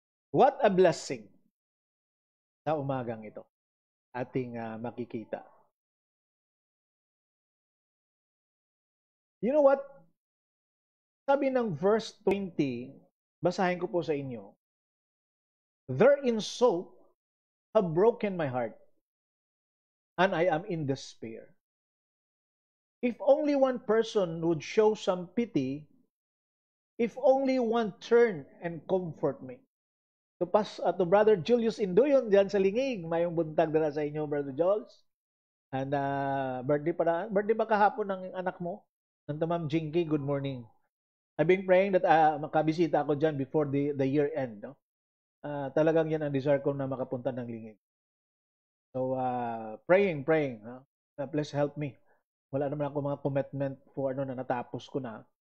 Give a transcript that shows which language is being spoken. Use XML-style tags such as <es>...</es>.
<en>What a blessing</en> <tl>sa umagang ito ating makikita.</tl> <en>You know what?</en> <tl>Sabi ng verse 20, basahin ko po sa inyo.</tl> <en>Their insult have broken my heart, and I am in despair. If only one person would show some pity, if only one turn and comfort me.</en> <ceb>To Brother Julius Induyon dyan sa Lingig, mayong buntag dala sa inyo, Brother Jules.</ceb> <tl>And birthday ba kahapon ng anak mo?</tl> <en>Ng Ma'am Jinky, good morning. I've been praying that</en> <tl>makabisita ako dyan</tl> <en>before the year end. No?</en> <tl>Talagang yan ang desire ko na makapunta ng Lingig.</tl> <en>So, praying.</en> <tl>No?</tl> <en>Please help me.</en> <tl>Wala naman ako mga commitment for na natapos ko na.</tl>